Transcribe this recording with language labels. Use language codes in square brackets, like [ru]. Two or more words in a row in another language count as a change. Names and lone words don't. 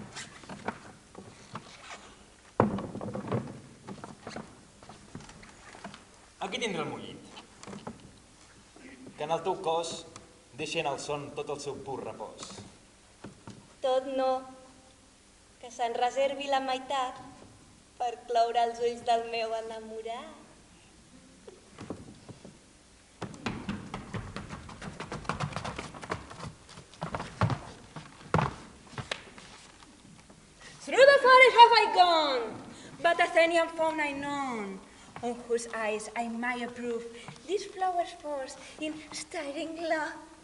[ca] Aquí tindré el meu llit. Que en el teu cos deixi en el son tot el seu pur repòs. Tot no, que se'n reservi la meitat per cloure els ulls del meu enamorat. [en] Through the forest have I gone, but Athenian fawn I known, on whose eyes I may approve these flowers force in staring love.